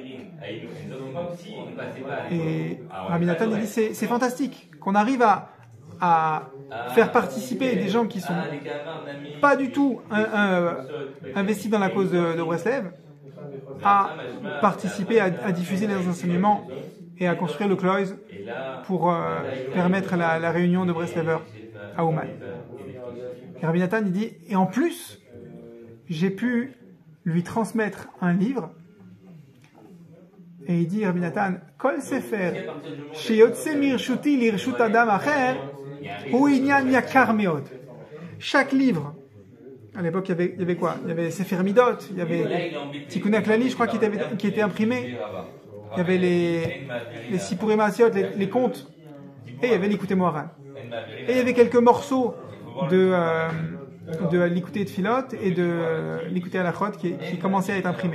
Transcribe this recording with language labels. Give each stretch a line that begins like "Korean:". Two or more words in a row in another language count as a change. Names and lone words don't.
French: Et Rabbi Nathan dit c'est fantastique qu'on arrive à faire participer des gens qui sont pas du tout investis dans la cause de Breslev, à participer à diffuser les enseignements et à construire le Kloïs pour permettre la réunion de Breslever à Ouman. Et Rabbi Nathan il dit, et en plus, j'ai pu lui transmettre un livre, et il dit Rabbi Nathan,
Hebrew: כל ספר שיוצא מרשותי לרשות אדם אחר הוא ענין יקר מאד.
French: Chaque livre, à l'époque il y avait quoi? Il y avait Sefer Midot, il y avait Tikkun HaKlali, je crois, qui était imprimé, il y avait les Sipurim Asiot, les contes, et il y avait l'Ikouté Moharan. Et il y avait quelques morceaux de l'Ikouté Tfilot et de l'Ikouté Halachot qui commençaient à être imprimés.